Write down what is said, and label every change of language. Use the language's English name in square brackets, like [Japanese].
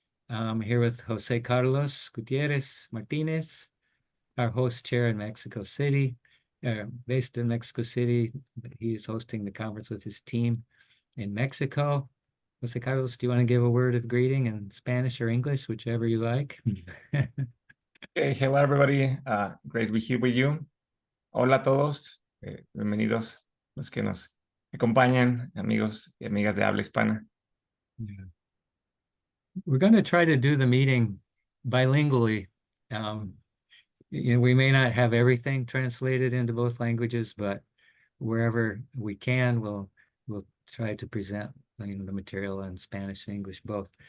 [English] Here with Jose Carlos Gutierrez Martinez, our host chair in Mexico City, based in Mexico City. He is hosting the conference with his team in Mexico. Jose Carlos, do you want to give a word of greeting in Spanish or English, whichever you like? Hey, hello everybody. Great to be here with you. [Spanish] Hola a todos. Bienvenidos los que nos acompañan, amigos y amigas de habla hispana. [English] Yeah. We're going to try to do the meeting bilingually. We may not have everything translated into both languages, but wherever we can, we'll try to present the material in Spanish and English both.